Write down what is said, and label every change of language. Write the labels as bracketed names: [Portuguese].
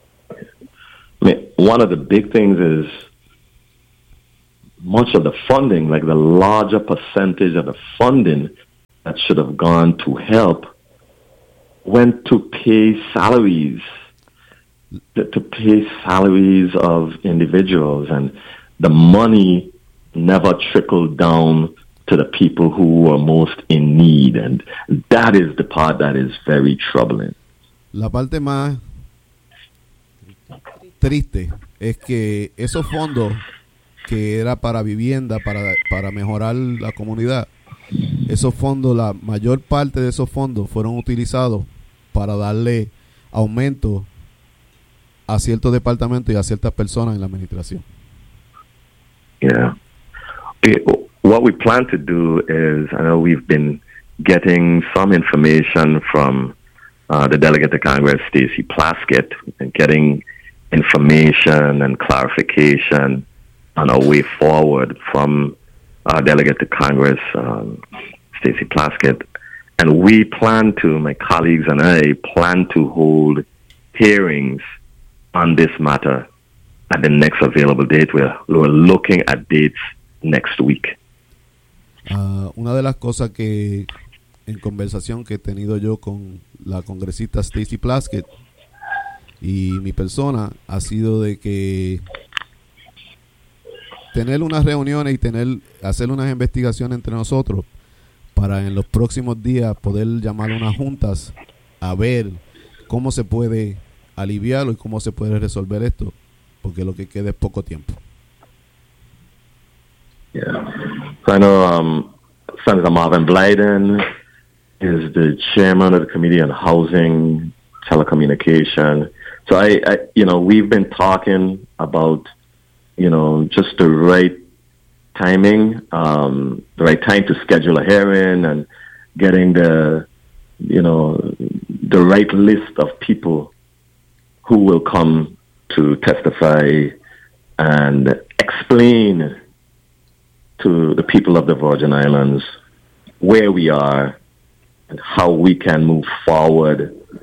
[English] I mean, one of the big things is much of the funding, like the larger percentage of the funding that should have gone to help, went to pay salaries, to pay salaries of individuals, and the money never trickled down to the people who were most in need, and that is the part that is very troubling. [Spanish] La parte más triste es que esos fondos que era para vivienda, para mejorar la comunidad, esos fondos, la mayor parte de esos fondos fueron utilizados para darle aumento a ciertos departamentos y a ciertas personas en la administración. [English] Yeah. What we plan to do is, I know we've been getting some information from the Delegate to Congress, Stacey Plaskett, and getting information and clarification on our way forward from our Delegate to Congress, Stacey Plaskett. And we plan to, my colleagues and I, plan to hold hearings on this matter at the next available date. We're looking at dates next week. [Spanish] Una de las cosas que en conversación que he tenido yo con la congresista Stacey Plaskett y mi persona ha sido de que tener unas reuniones y hacer unas investigaciones entre nosotros para en los próximos días poder llamar unas juntas a ver cómo se puede aliviarlo y cómo se puede resolver esto, porque lo que queda es poco tiempo. [English] Yeah. So I know Senator Marvin Blyden is the chairman of the Committee on Housing, Telecommunication. So I you know, we've been talking about, you know, just the right timing, the right time to schedule a hearing and getting the, you know, the right list of people who will come to testify and explain to the people of the Virgin Islands where we are and how we can move forward